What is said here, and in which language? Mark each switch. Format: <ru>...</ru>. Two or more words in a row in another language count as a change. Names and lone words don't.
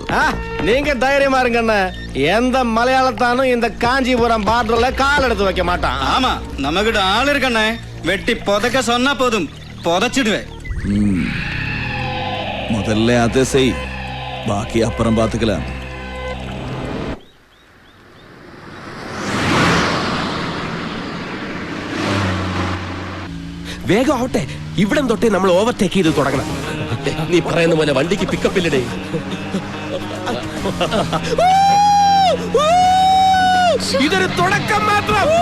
<ta>நீங்க தைரியமா இருங்கண்ணே. எந்த மலையாளத்தானும் இந்த காஞ்சிபுரம் பார்டர்ல கால் எடுத்து வைக்க மாட்டான். ஆமா, நம்மகிட்ட ஆள் இருக்கண்ணே. வெட்டி புதைக்க சொன்னா போதும், புதைச்சிடுவேன். முதல்ல அதை செய், பாக்கி அப்புறம் பாத்துக்கலாம்.</ta> <ml>വേഗം ആവട്ടെ, ഇവിടം തൊട്ടേ നമ്മൾ ഓവർടേക്ക് ചെയ്ത് തുടങ്ങണം. നീ പറയുന്ന പോലെ വണ്ടിക്ക് പിക്കപ്പ് ഇല്ലടേ. ഇതൊരു തുടക്കം മാത്രം.</ml>